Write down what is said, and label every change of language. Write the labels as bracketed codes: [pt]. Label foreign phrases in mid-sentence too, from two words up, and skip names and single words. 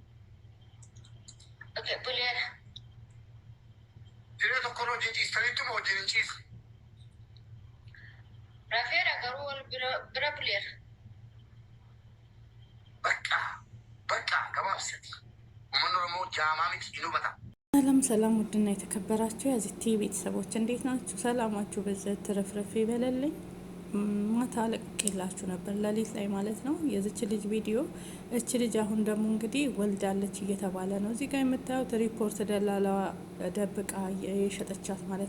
[om] Buleera. Diree tokko wajjin ciistanitti moo wajjin hin ciisne? Rafeera garuu wal bira buleera. Bakka gabaabsati. Uummanni Oromoo jaamaa miti hin hubata. [am] ሰላም ውድና የተከበራችሁ የዚቲ ቤተሰቦች እንዴት ናችሁ? ሰላማችሁ በዘት ተረፍረፍ ይበለልኝ። ማታ ለቅቄላችሁ ነበር ለሊት ላይ ማለት ነው የዚች ልጅ ቪዲዮ። እቺ ልጅ አሁን ደግሞ እንግዲህ ወልዳለች እየተባለ ነው። እዚህ ጋር የምታዩት ሪፖርት ደላላዋ ደብቃ የሸጠቻት ማለት